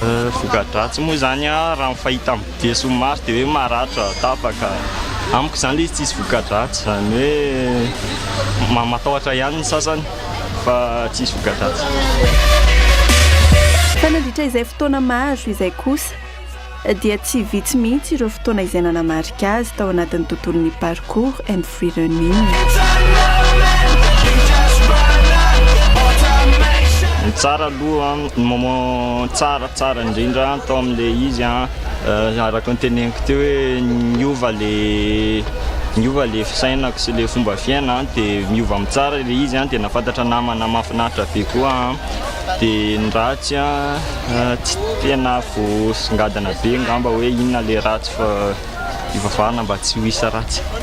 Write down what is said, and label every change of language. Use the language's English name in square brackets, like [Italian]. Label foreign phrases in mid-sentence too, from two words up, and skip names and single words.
[Malagasy] Voka-dratsy moa zany raha mifahita amin'ny be somary dia hoe maratra tapaka amiko zany le izy tsisy voka-dratsy zany hoe matahotra ihany ny sasany fa tsisy voka-dratsy. Fa nandritra izay fotoana maro izay kosa dia tsy vitsy mihitsy ireo fotoana izay nanamarika azy tao anatin'ny tontolon'ny parcours and [English] free running. [Malagasy] Ny tsara aloha ny moment tsara indrindra tao amin'ilay izy araka ny teneniko teo hoe niova le fisainako sy le fomba fiaina dia miova amin'ny tsara ilay izy dia nafantatra namana mahafinaritra be koa dia ny ratsy tsy tena voasongadana be ngamba hoe inona le ratsy fa ivavahana mba tsy ho isa ratsy.